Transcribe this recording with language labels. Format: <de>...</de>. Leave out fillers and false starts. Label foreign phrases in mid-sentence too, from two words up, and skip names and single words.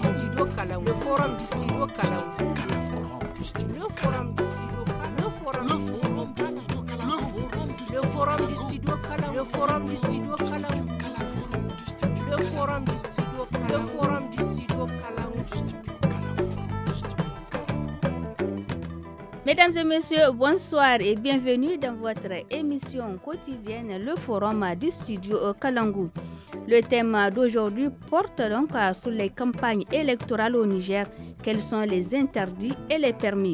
<fr>Le forum du studio Kalangu. Le forum du studio Kalangu. Le forum du studio Kalangu. Le forum du studio Kalangu. Le forum du studio Kalangu. Le forum du studio Kalangu. Le forum du studio Kalangu. Mesdames et messieurs, bonsoir et bienvenue dans votre émission quotidienne, le forum du studio Kalangu. Le thème d'aujourd'hui porte donc sur les campagnes électorales au Niger, quels sont les interdits et les permis.</fr>